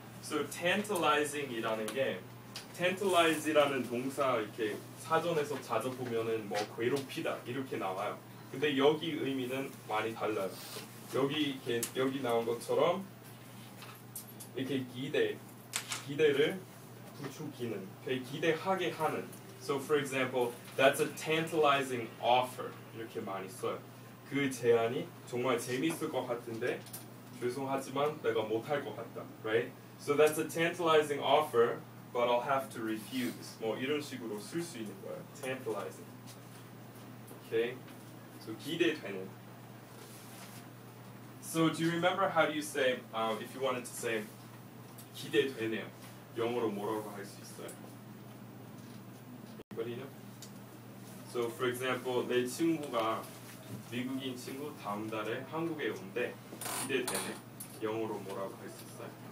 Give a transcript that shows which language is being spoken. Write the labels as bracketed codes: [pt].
[ko] So tantalizing이라는 게 tantalize이라는 동사 이렇게 사전에서 찾아보면은 뭐 괴롭히다 이렇게 나와요. 근데 여기 의미는 많이 달라요. 여기 나온 것처럼 이렇게 기대를 부추기는, 기대하게 하는. [en] So for example, that's a tantalizing offer. [ko] 이렇게 많이 써요. 그 제안이 정말 재밌을 것 같은데 죄송하지만 내가 못할 것 같다. [en] Right? So that's a tantalizing offer, but I'll have to refuse. [ko] 뭐 이런 식으로 쓸 수 있는 거예요. [en] Tantalizing. Okay? So 기대되는. So do you remember how do you say, if you wanted to say 기대되네요. [ko] 영어로 뭐라고 할 수 있어요? [en] Anybody know? So for example, [ko] 내 친구가 미국인 친구 다음 달에 한국에 온대. 기대되네. 영어로 뭐라고 할 수 있어요?